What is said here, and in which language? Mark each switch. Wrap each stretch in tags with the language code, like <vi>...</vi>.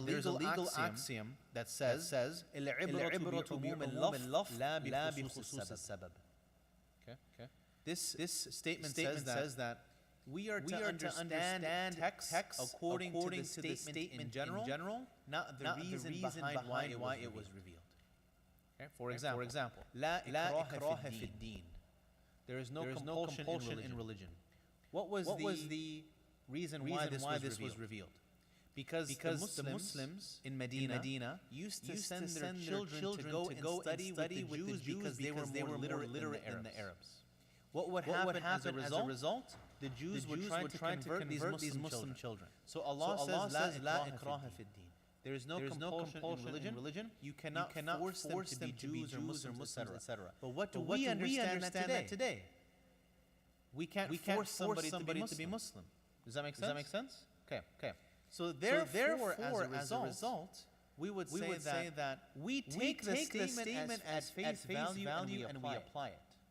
<en>There's a legal axiom that says</en> <ar>العبرة بعموم اللفظ لا بخصوص السبب.</ar> <en>Okay. This statement says that we are to understand text according to the statement in general, not the reason behind why it was revealed. Okay? For example,</en> <ar>لا إكراه في الدين.</ar> <en>There is no compulsion in religion. What was the reason why this was revealed? Because the Muslims in Medina used to send their children to go and study with the Jews because they were more literate than the Arabs. What would happen as a result? The Jews would try to convert these Muslim children. So Allah says,</en> <ar>لا إكراه في الدين.</ar> <en>There is no compulsion in religion. You cannot force them to be Jews or Muslims, etc. But what do we understand that today? We can't force somebody to be Muslim. Does that make sense? Okay. So therefore, as a result, we would say that we take the statement as face value and we apply it.</en>